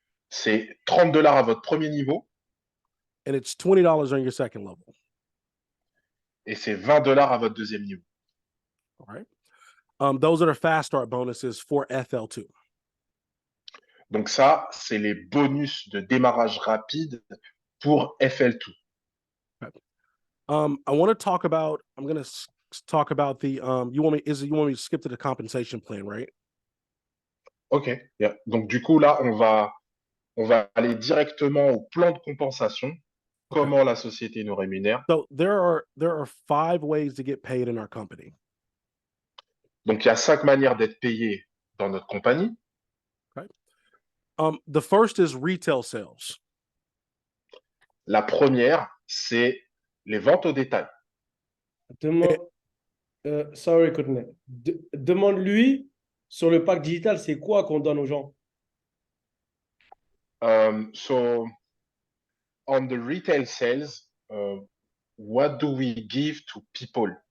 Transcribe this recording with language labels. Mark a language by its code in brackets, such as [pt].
[fr] C'est $30 à votre premier niveau [en] and it's $20 on your second level. [fr] et c'est $20 à votre deuxième niveau. [en] All right. Those are the fast start bonuses for FL2. [fr] Donc ça, c'est les bonus de démarrage rapide pour FL2. [en] I want to talk about. I'm going to talk about the. You want me to skip to the compensation plan, right? Ok. Yeah. [fr] Donc du coup là, on va aller directement au plan de compensation. [en] Okay. [fr] Comment la société nous rémunère. [en] So there are 5 ways to get paid in our company. [fr] Donc il y a 5 manières d'être payé dans notre compagnie. [en] The first is retail sales. [fr] La première, c'est les ventes au détail. [en] Sorry, Courtney. [fr] Demande-lui sur le pack digital, c'est quoi qu'on donne aux gens? [en] So on the retail sales, what do we give to people?